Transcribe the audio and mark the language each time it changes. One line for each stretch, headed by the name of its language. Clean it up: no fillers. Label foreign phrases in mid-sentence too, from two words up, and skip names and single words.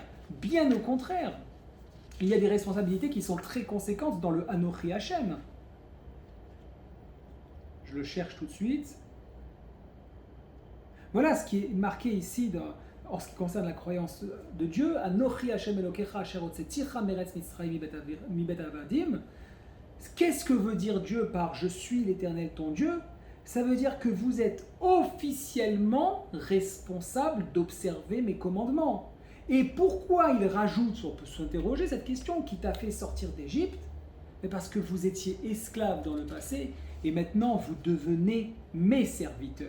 French: Bien au contraire, il y a des responsabilités qui sont très conséquentes dans le
Hebrew: אנכי השם.
French: Je le cherche tout de suite. Voilà ce qui est marqué ici en ce qui concerne la croyance de Dieu.
Hebrew: אנכי השם אלוקיך אשר הוצאתיך מארץ מצרים מבית עבדים.
French: Qu'est-ce que veut dire Dieu par « Je suis l'Éternel ton Dieu » ? Ça veut dire que vous êtes officiellement responsable d'observer mes commandements. Et pourquoi il rajoute, on peut s'interroger cette question, qui t'a fait sortir d'Égypte ? Mais parce que vous étiez esclave dans le passé et maintenant vous devenez mes serviteurs.